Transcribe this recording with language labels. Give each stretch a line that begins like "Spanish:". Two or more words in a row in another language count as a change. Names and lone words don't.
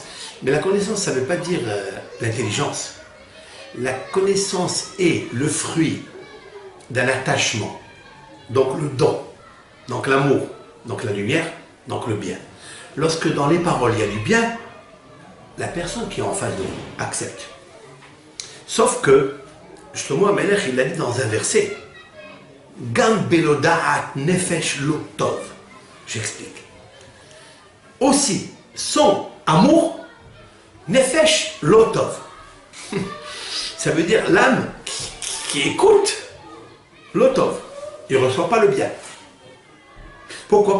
French: Mais la connaissance, ça ne veut pas dire l'intelligence. La connaissance est le fruit d'un attachement. Donc le don, donc l'amour, donc la lumière, donc le bien. Lorsque dans les paroles il y a du bien, la personne qui est en face de vous accepte. Sauf que, justement, Amelech, il l'a dit dans un verset,
Hebrew: גם בלא דעת נפש לא טוב.
French: J'explique. Aussi, son amour,
Hebrew: נפש לא טוב.
French: Ça veut dire l'âme qui écoute
Hebrew: לא טוב.
French: Il ne reçoit pas le bien. Pourquoi?